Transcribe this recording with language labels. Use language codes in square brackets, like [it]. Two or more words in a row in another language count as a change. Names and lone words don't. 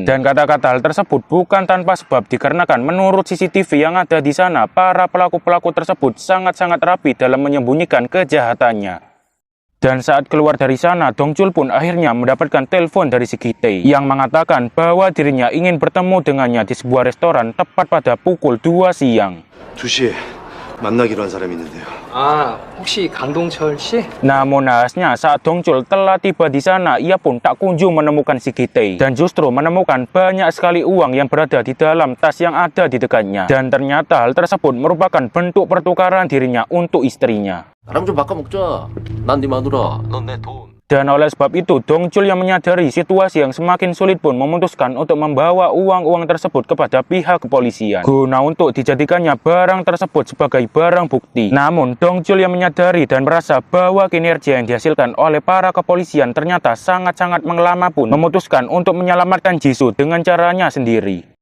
[id] Dan kata-kata hal tersebut bukan tanpa sebab dikarenakan menurut CCTV yang ada di sana, para pelaku-pelaku tersebut sangat-sangat rapi dalam menyembunyikan kejahatannya. Dan saat keluar dari sana, Dongjul pun akhirnya mendapatkan telepon dari si Gi-tae yang mengatakan bahwa dirinya ingin bertemu dengannya di sebuah restoran tepat pada pukul 2 siang. [ko] 2시에 만나기로 한 사람이 있는데요. 아, 혹시 강동철 씨? [id] Namun nahasnya saat Dongjul telah tiba di sana, ia pun tak kunjung menemukan si Gi-tae dan justru menemukan banyak sekali uang yang berada di dalam tas yang ada di dekatnya. Dan ternyata hal tersebut merupakan bentuk pertukaran dirinya untuk istrinya. [ko] 나랑 좀 바꿔먹자. 난 네 마누라, 넌 내 돈. [id] Dan oleh sebab itu, Dongjul yang menyadari situasi yang semakin sulit pun memutuskan untuk membawa uang-uang tersebut kepada pihak kepolisian guna untuk dijadikannya barang tersebut sebagai barang bukti. Namun, Dongjul yang menyadari dan merasa bahwa kinerja yang dihasilkan oleh para kepolisian ternyata sangat-sangat mengelama pun memutuskan untuk menyelamatkan Jisoo dengan caranya sendiri.